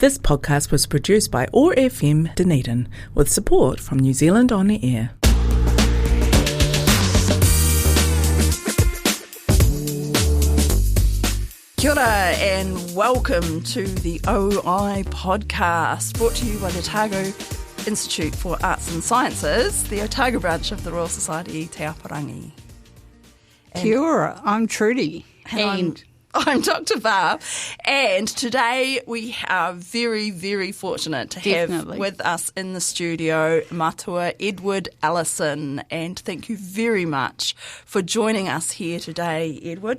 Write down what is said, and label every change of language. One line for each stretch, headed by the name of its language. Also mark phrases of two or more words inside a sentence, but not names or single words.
English: This podcast was produced by OAR FM Dunedin with support from New Zealand On Air.
Māori: Kia ora
English: and welcome to the OI podcast, brought to you by the Otago Institute for Arts and Sciences, the Otago branch of the Royal Society Te Aparangi.
Māori: Kia ora,
English: I'm Trudy. And I'm Dr. Barb, and today we are very, very fortunate to have with us in the studio Matua Edward Ellison, and thank you very much for joining us here today, Edward.